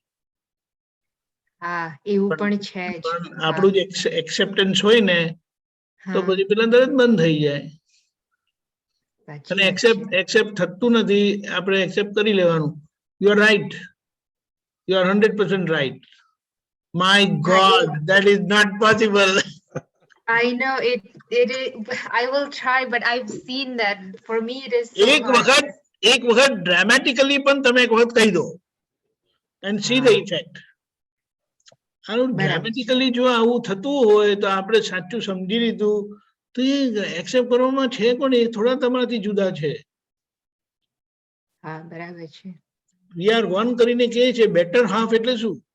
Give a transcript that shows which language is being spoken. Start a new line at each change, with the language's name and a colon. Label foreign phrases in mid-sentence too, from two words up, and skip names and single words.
Gujarati: હા, એવું પણ છે જ. પણ આપણું જે એક્સેપ્ટન્સ હોય ને તો હા, પછી પેલા તરત બંધ થઈ જાય. સાચી અને વાત છે. એક્સેપ્ટ થતું નથી, આપણે એક્સેપ્ટ કરી લેવાનું.
English: You are right, you are 100% right. My
Gujarati: હા,
English: God, that is not possible. I know it I will try but I've seen that for me it is so hard.
Gujarati: એક વખત ડ્રામેટિકલી પણ તમે એક વખત કહી દો
English: and see the effect.
Gujarati: આનું બરાબર છે. ડ્રામેટિકલી જો આવું થતું હોય તો આપણે સાચું સમજી લીધું તો એ એક્સેપ્ટ કરવામાં છે પણ એ થોડા તમારાથી જુદા છે. હા, બરાબર છે.
English: We are one
Gujarati: કરીને કહે છે,
English: better half
Gujarati: એટલે શું?